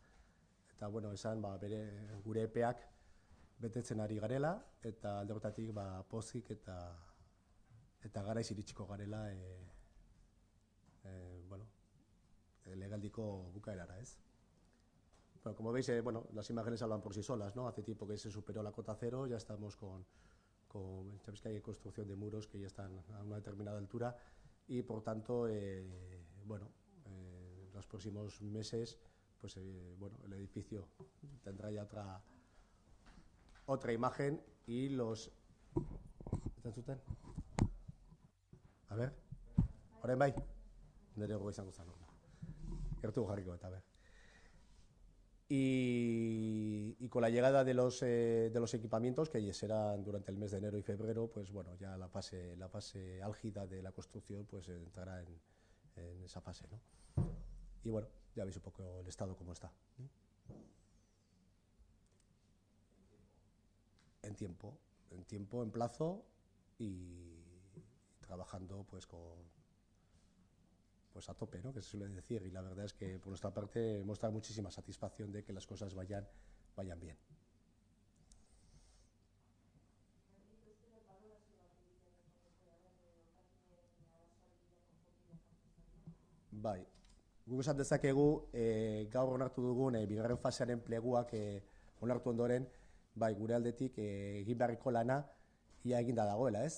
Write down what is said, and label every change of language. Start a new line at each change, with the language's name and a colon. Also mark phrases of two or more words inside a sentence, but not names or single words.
Basque: Eta, bueno, esan, bere gure epeak betetzen ari garela, eta alde horretatik, pozik eta garaiz iritsiko garela, bueno, legaldiko bukaerara, ez? Bueno,
Spanish: como veis, bueno, las imágenes hablan por sí solas, ¿no? Hace tiempo que se superó la cota cero, ya estamos sabéis que hay construcción de muros que ya están a una determinada altura y, por tanto, bueno, en los próximos meses, pues, bueno, el edificio tendrá ya otra imagen y los... ¿Están zuten? A ver,
Basque: orain bai, nire gogo izango zen, gertu jarriko eta,
Spanish: a ver. Y con la llegada de los equipamientos, que serán durante el mes de enero y febrero, pues bueno, ya la fase álgida de la construcción pues entrará en esa fase, ¿no? Y bueno, ya veis un poco el estado como está. En tiempo, en plazo y trabajando pues a tope, ¿no? Que se suele decir, y la verdad es que por nuestra parte muestra muchísima satisfacción de que las cosas vayan bien.
Basque: Bai, guk esan dezakegu gaur onartu dugun bigarren fasearen pleguak onartu ondoren, bai, gure aldetik egin beharriko lana ia eginda dagoela, ez?